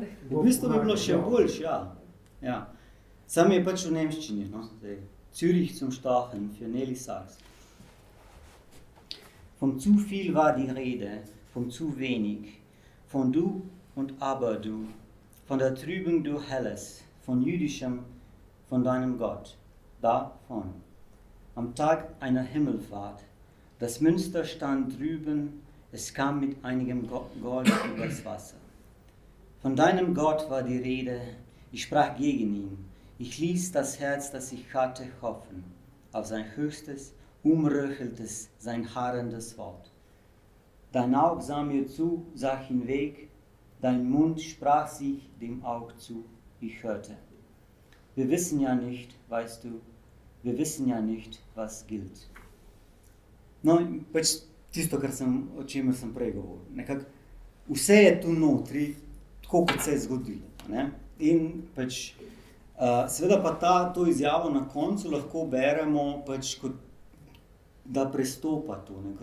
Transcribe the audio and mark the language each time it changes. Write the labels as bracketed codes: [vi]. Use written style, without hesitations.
[sl] V bistvu bi bilo še boljš, ja. Ja. Sam je pač v nemščini, no, zdaj. [de] Zürich zum Stachen für Nelly Sachs. Von zu viel war die Rede, von zu wenig, von du und aber du, von der Trübung du Helles, von jüdischem, von deinem Gott, davon. Am Tag einer Himmelfahrt, das Münster stand drüben, es kam mit einigem Gold übers Wasser. Von deinem Gott war die Rede, ich sprach gegen ihn, ich ließ das Herz, das ich hatte, hoffen, auf sein höchstes, umröcheltes, sein harrendes Wort. Dein Aug sah mir zu, sah hinweg, dein Mund sprach sich dem Aug zu, ich hörte. Wir wissen ja nicht, weißt du, wir wissen ja nicht, was gilt. [sl] No, pač tisto, o čemer sem prej govoril. Nekako vse je tu notri, tako kot se je zgodilo. Ne? In pač, seveda pa to izjavo na koncu lahko beremo pač kot da prestopa to.